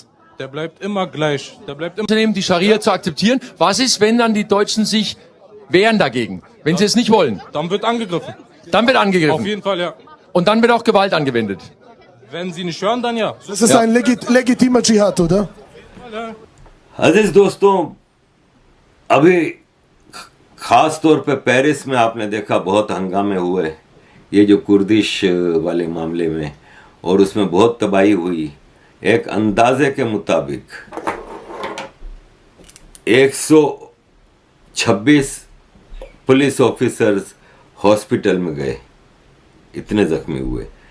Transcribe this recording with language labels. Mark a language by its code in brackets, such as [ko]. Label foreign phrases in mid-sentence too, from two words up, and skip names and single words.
[de] Der bleibt immer gleich. Der bleibt immer. Unternehmen die Scharia zu akzeptieren. Was ist, wenn dann die Deutschen sich wehren dagegen? Wenn sie es nicht wollen? Dann wird angegriffen. Dann wird angegriffen. Auf jeden Fall, ja. Und dann wird auch Gewalt angewendet. Wenn sie nicht hören, dann ja. Das ist ein legitimer Dschihad, oder? [ur] عزیز دوستو، ابھی خاص طور پے پیرس میں آپ نے دیکھا بہت ہنگامے ہوئے، یہ جو کردش والے معاملے میں، اور اس میں بہت تباہی ہوئی. ایک اندازے کے مطابق 126 [en] police officers [ur] ہاسپٹل میں گئے، اتنے زخمی ہوئے.